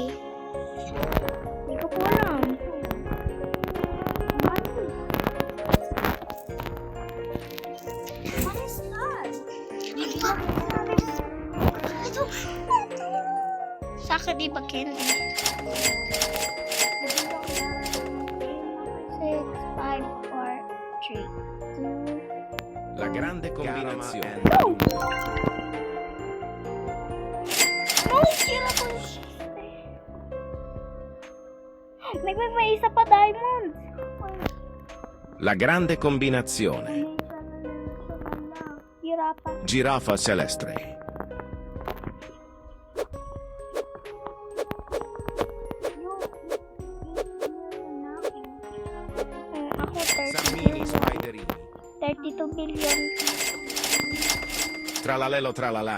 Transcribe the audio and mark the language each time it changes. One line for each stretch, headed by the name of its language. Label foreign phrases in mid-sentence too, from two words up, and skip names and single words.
Filipino: Hindi ko po alam. Sa akin di ba candy? 6, 5, 4, 3, 2.
Italian: La grande combinazione.
Filipino: Oh, sira ko yung may isa pa diamond.
Italian: La grande combinazione. Hirapa. Giraffa Celestre.
Filipino: Ako,
Italian: Sammini Spiderini.
English: 32 billion.
Italian: Tralalelo tralala.